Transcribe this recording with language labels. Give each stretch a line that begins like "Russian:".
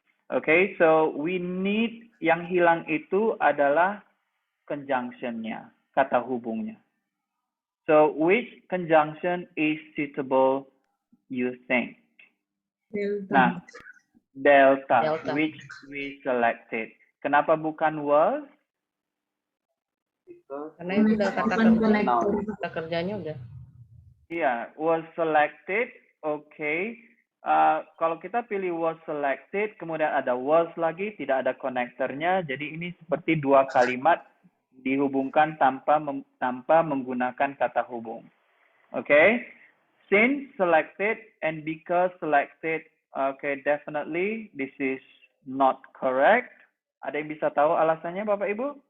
Indonesian: Okay,
English: so we need,
Indonesian: yang hilang itu adalah conjunction-nya, kata hubungnya.
English: So which conjunction is suitable, you think? Nah, delta, which we selected.
Indonesian: Kenapa bukan was? Karena itu udah kata kerjanya udah.
English: Iya, was selected, okay.
Indonesian: Kalau kita pilih
English: was selected,
Indonesian: kemudian ada was lagi, tidak ada konektornya, jadi ini seperti dua kalimat dihubungkan tanpa menggunakan kata hubung.
English: Okay, since selected and because selected, okay, definitely this is not correct.
Indonesian: Ada yang bisa tahu alasannya, Bapak Ibu?